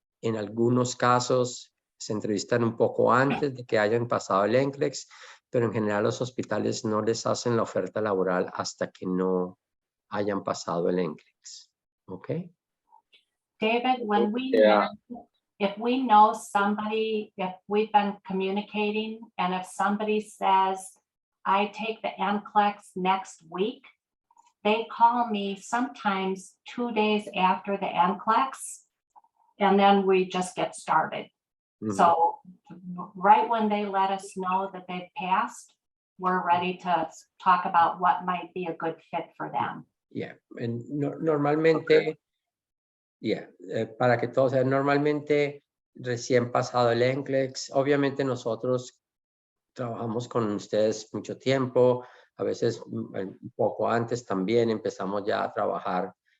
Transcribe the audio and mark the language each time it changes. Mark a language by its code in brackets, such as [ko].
[es] En algunos casos se entrevistan un poco antes de que hayan pasado el NCLEX, pero en general los hospitales no les hacen la oferta laboral hasta que no hayan pasado el NCLEX. ¿Ok? [en] David, when we Yeah. if we know somebody, if we've been communicating, and if somebody says, I take the NCLEX next week, they call me sometimes 2 days after the NCLEX, and then we just get started. So right when they let us know that they've passed, we're ready to talk about what might be a good fit for them. [es] Yeah, normalmente, para que todos sean, normalmente recién pasado el NCLEX, obviamente nosotros trabajamos con ustedes mucho tiempo, a veces un poco antes también empezamos ya a trabajar